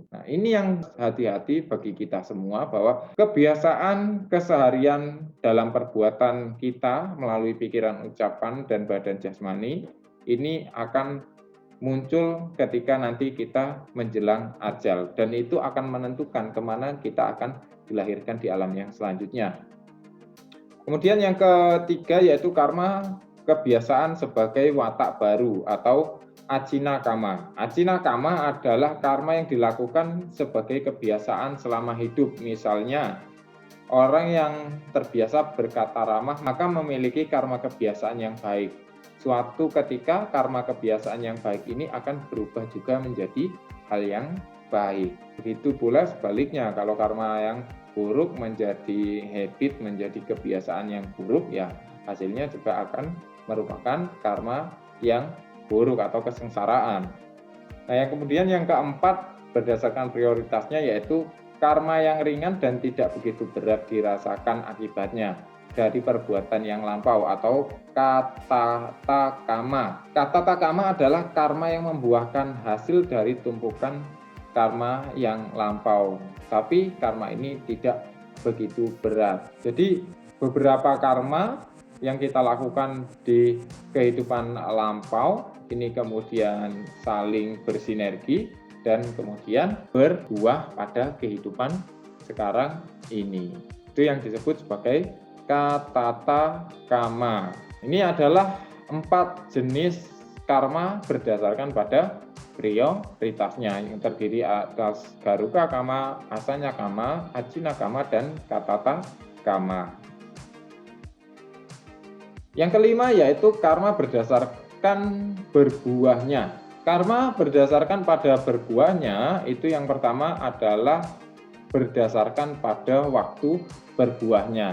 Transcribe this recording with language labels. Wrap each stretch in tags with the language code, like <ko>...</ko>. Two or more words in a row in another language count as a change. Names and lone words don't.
<id>Nah, ini yang hati-hati bagi kita semua, bahwa kebiasaan keseharian dalam perbuatan kita melalui pikiran, ucapan, dan badan jasmani ini akan muncul ketika nanti kita menjelang ajal, dan itu akan menentukan kemana kita akan dilahirkan di alam yang selanjutnya. Kemudian yang ketiga yaitu karma kebiasaan sebagai watak baru atau</id> <pi>Ajina kama. Ajina kama</pi> <id>adalah karma yang dilakukan sebagai kebiasaan selama hidup. Misalnya, orang yang terbiasa berkata ramah maka memiliki karma kebiasaan yang baik. Suatu ketika karma kebiasaan yang baik ini akan berubah juga menjadi hal yang baik. Begitu pula sebaliknya, kalau karma yang buruk menjadi habit, menjadi kebiasaan yang buruk, ya hasilnya juga akan merupakan karma yang buruk atau kesengsaraan. Nah, yang kemudian yang keempat berdasarkan prioritasnya yaitu karma yang ringan dan tidak begitu berat dirasakan akibatnya dari perbuatan yang lampau atau</id> <pi>katata kama. Katata kama</pi> <id>adalah karma yang membuahkan hasil dari tumpukan karma yang lampau, tapi karma ini tidak begitu berat. Jadi beberapa karma yang kita lakukan di kehidupan lampau ini kemudian saling bersinergi dan kemudian berbuah pada kehidupan sekarang ini. Itu yang disebut sebagai</id> <pi>katata kama.</pi> <id>Ini adalah 4 jenis karma berdasarkan pada prioritasnya yang terdiri atas</id> <pi>garuka kama, asanya kama, ajina kama,</pi> <id>dan</id> <pi>katata kama.</pi> <id>Yang kelima yaitu karma berdasarkan berbuahnya. Karma berdasarkan pada berbuahnya itu yang pertama adalah berdasarkan pada waktu berbuahnya.</id>